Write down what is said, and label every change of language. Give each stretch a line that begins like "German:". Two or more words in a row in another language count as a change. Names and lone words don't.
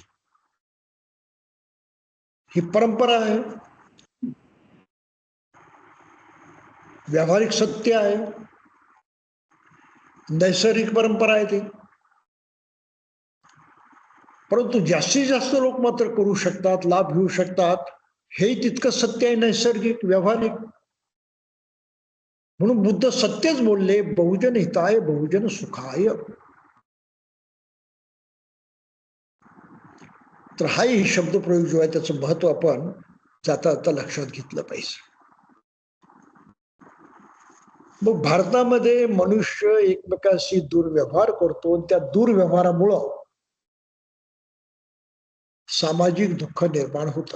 Marathi: ही परंपरा आहे, व्यावहारिक सत्य आहे, नैसर्गिक परंपरा आहे ती. परंतु जास्तीत जास्त लोक मात्र करू शकतात, लाभ घेऊ शकतात, हे तितकं सत्य आहे, नैसर्गिक व्यावहारिक. म्हणून बुद्ध सत्यच बोलले,
Pali: बहुजन हिताय बहुजन सुखाय.
Marathi: तर हाही शब्दप्रयोग जो आहे त्याचं महत्व आपण जाता जाता लक्षात घेतलं पाहिजे. मग भारतामध्ये मनुष्य एकमेकांशी दुर्व्यवहार करतो, त्या दुर्व्यवहारामुळं सामाजिक दुःख निर्माण होतं.